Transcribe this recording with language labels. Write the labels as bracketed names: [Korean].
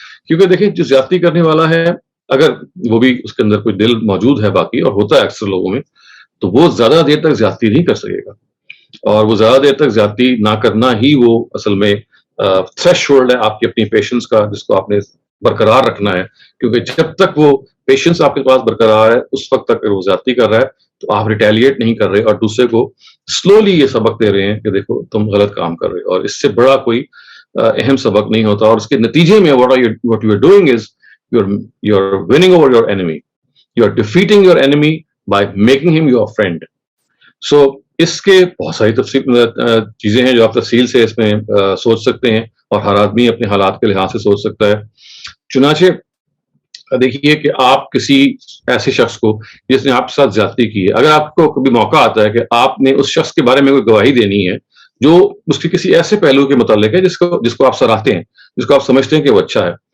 [Urdu] کیونکہ دیکھیں جو زیادتی کرنے والا ہے اگر وہ بھی اس کے اندر کوئی دل موجود ہے باقی، اور ہوتا ہے اکثر لوگوں میں، تو وہ زیادہ دیر تک زیادتی نہیں کر سکے گا، اور وہ زیادہ دیر تک زیادتی نہ کرنا ہی وہ اصل میں تھریش ہولڈ ہے آپ کی اپنی پیشنس کا، جس کو آپ نے برقرار رکھنا ہے. کیونکہ جب تک وہ پیشنس آپ کے پاس برقرار ہے، اس وقت تک اگر وہ زیادتی کر رہا ہے تو آپ ریٹیلیٹ نہیں کر رہے اور دوسرے کو سلولی یہ سبق دے رہے ہیں کہ دیکھو تم غلط کام کر رہے ہو. اور اس سے بڑا کوئی اہم سبق نہیں ہوتا. اور اس کے نتیجے میں [English] what you are doing is you're winning over your enemy, you're defeating your enemy by making him your friend. [Urdu] So اس کے بہت ساری چیزیں ہیں جو آپ تفصیل سے اس میں سوچ سکتے ہیں، اور ہر آدمی اپنے حالات کے لحاظ سے سوچ سکتا ہے. چنانچہ دیکھیے کہ آپ کسی ایسے شخص کو جس نے آپ کے ساتھ زیادتی کی ہے، اگر آپ کو کبھی موقع آتا ہے کہ آپ نے اس شخص کے بارے میں کوئی گواہی دینی ہے جو اس کے کسی ایسے پہلو کے متعلق ہے جس کو آپ سراہتے ہیں، جس کو آپ سمجھتے ہیں کہ وہ اچھا ہے،